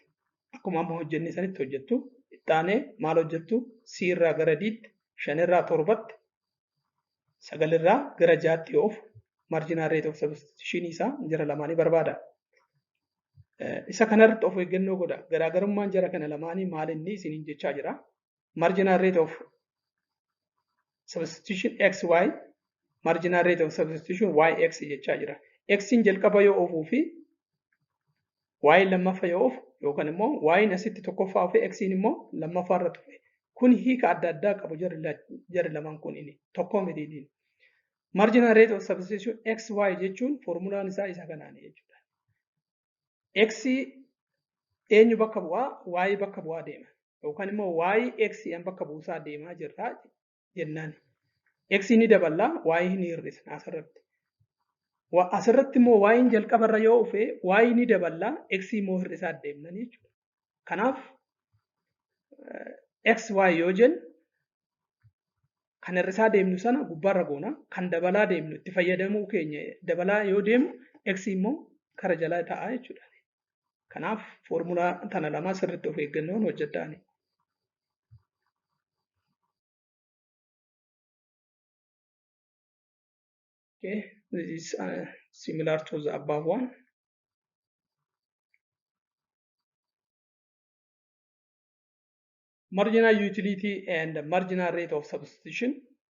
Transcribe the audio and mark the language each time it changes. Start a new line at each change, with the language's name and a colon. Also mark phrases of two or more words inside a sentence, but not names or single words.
Oromo: Akkuma amma hojjenne sanitti hojjettu. Ittaanee maal hojjettu? C irraa gara D'tti, 5 irraa 7tti, 9 irraa gara 6tti yoo dhufu
English: marginal rate of substitution
Oromo: isaa jara lamaanii barbaada. Isa kanarratti of eeggannoo godha. Garaagarummaan jara kana lamaanii maal inni isiniin jechaa jira.
English: Marginal rate of substitution xy, marginal rate of substitution yx
Oromo: jechaa jira. X'n jalqaba yoo oofuu fi y lammaffaa yoo oofu yookaan immoo y'in asitti tokkoffaa ofee x'n immoo lammaffaa irra tufe. Kun hiika adda addaa qabu jarri lamaan kun inni tokko miti.
English: Marginal rate of substitution xy
Oromo: jechuun formulaan isaa isa kanaani jechuudha. X eenyu bakka bu'aa? Y bakka bu'aa deema. Yookaan immoo y x bakka buusaa deemaa jirra jennaan. X ni dabala, y ni hir'isna asirratti. Asirratti immoo y'in jalqabarra yoo dhufe y ni dabala, x immoo hir'isaa deemna jechuudha. Kanaaf xy yoo jennu kan hir'isaa deemnu sana gubbaarra goona, kan dabalaa deemnu itti fayyadamuu keenya dabalaa yoo deemnu x immoo kara jalaa ta'a jechuudha. Kanaaf formulaa tana lama sirriitti of eeggannoon hojjedhaani.
English: Okay, this is similar to the above one. Marginal utility and marginal rate of substitution.